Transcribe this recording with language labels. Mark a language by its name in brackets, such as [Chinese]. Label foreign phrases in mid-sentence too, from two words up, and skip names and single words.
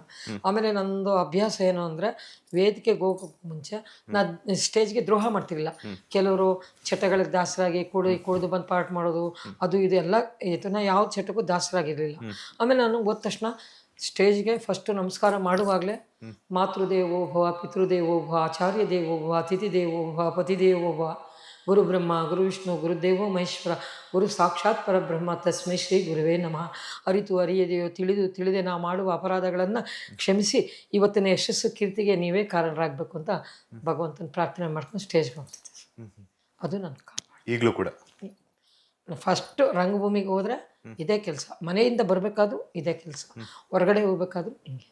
[Kannada] ಆಮೇಲೆ ನನ್ನದು ಅಭ್ಯಾಸ ಏನು ಅಂದರೆ, ವೇದಿಕೆಗೆ ಹೋಗೋಕ್ಕೆ ಮುಂಚೆ ನಾನು ಸ್ಟೇಜ್ಗೆ ದ್ರೋಹ ಮಾಡ್ತಿರಲಿಲ್ಲ. ಕೆಲವರು ಚಟಗಳಿಗೆ ದಾಸರಾಗಿ ಕುಡಿದು ಬಂದು ಪಾಠ ಮಾಡೋದು, ಅದು ಇದು ಎಲ್ಲ ಇತ್ತು. ನಾ ಯಾವ ಚಟಕ್ಕೂ ದಾಸರಾಗಿರಲಿಲ್ಲ. ಆಮೇಲೆ ನಾನು ಹೋದ ತಕ್ಷಣ ಸ್ಟೇಜ್ಗೆ ಫಸ್ಟು ನಮಸ್ಕಾರ ಮಾಡುವಾಗಲೇ [Sanskrit] ಮಾತೃದೇವೋ ಭವ, ಪಿತೃದೇವೋ ಭವ, ಆಚಾರ್ಯ ದೇವೋ ಭವ, ಅತಿಥಿ ದೇವೋ ಭವ, ಪತಿದೇವೋ ಭವ, ಗುರು ಬ್ರಹ್ಮ ಗುರು ವಿಷ್ಣು ಗುರುದೇವೋ ಮಹೇಶ್ವರ, ಗುರು ಸಾಕ್ಷಾತ್ ಪರಬ್ರಹ್ಮ, ತಸ್ಮೈ ಶ್ರೀ ಗುರುವೇ ನಮಃ. [Kannada] ಅರಿತು ಅರಿಯದೆಯೋ ತಿಳಿದೇ ನಾ ಮಾಡುವ ಅಪರಾಧಗಳನ್ನು ಕ್ಷಮಿಸಿ ಇವತ್ತಿನ ಯಶಸ್ಸು ಕೀರ್ತಿಗೆ ನೀವೇ ಕಾರಣರಾಗಬೇಕು ಅಂತ ಭಗವಂತನ ಪ್ರಾರ್ಥನೆ ಮಾಡ್ಕೊಂಡು ಸ್ಟೇಜ್ಗೆ ಹೋಗ್ತಿದ್ದೆ. ಅದು ನನ್ನ ಕಾಪಾಡು. ಈಗಲೂ ಕೂಡ ಫಸ್ಟು ರಂಗಭೂಮಿಗೆ ಹೋದರೆ ಇದೇ ಕೆಲಸ, ಮನೆಯಿಂದ ಬರಬೇಕಾದ್ರೂ ಇದೇ ಕೆಲಸ, ಹೊರಗಡೆ ಹೋಗ್ಬೇಕಾದ್ರೂ ಹಿಂಗೆ.